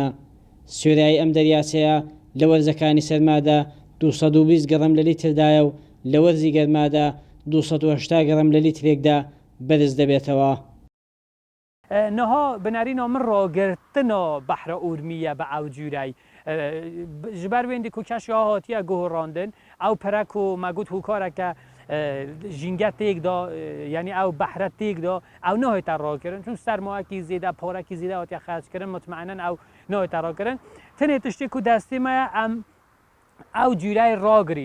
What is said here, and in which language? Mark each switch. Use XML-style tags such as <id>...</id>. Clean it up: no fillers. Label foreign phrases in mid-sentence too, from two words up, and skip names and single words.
<ckb>سوێرایی ئەم دەریاچەیە لە وەرزەکانی سەرمادا 220 گەڕەم لە لیتردایە و لە وەرزی گەرمادا 280 گەڕەم لە لیترێکدا بەرز دەبێتەوە.</ckb> <ku>نەها بنارینە من ڕاگرتنە بەحرە ئورمیە بە ئەو جوورای ji ber wêndî ku keşya hatiye guhirandin ew perek û me got hûkareke jînge têk da yanî ew behre têk da ew nahête rakirin çûn sermayekî zêde parekî zêde hatiye xerckirin mutmeînen ew nahête rakirin tenê tiştê ku destê me ye em ew cûreyê ragirîn</ku>